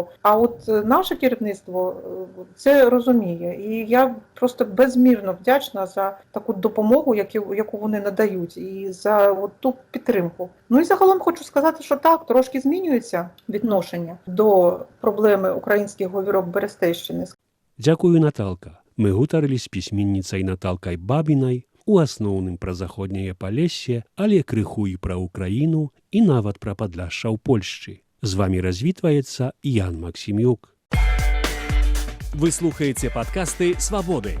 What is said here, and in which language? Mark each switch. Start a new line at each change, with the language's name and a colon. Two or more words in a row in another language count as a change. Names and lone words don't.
Ukrainian: А от наше керівництво це розуміє. І я просто безмірно вдячна за таку допомогу, яку вони надають, і за от ту підтримку. Ну і загалом хочу сказати, що так, трошки змінюється відношення до проблеми українських говірок Берестейщини.
Belarusian: Дзякую, Наталка. Мы гутарылі з пісьменніцай Наталкай Бабінай у асноўным пра заходняе Палессе, але крыху і пра Украіну, і нават пра Падляшша ў Польшчы. З вами развітваецца Ян Максімюк. Вы слухаеце падкасты «Свабоды».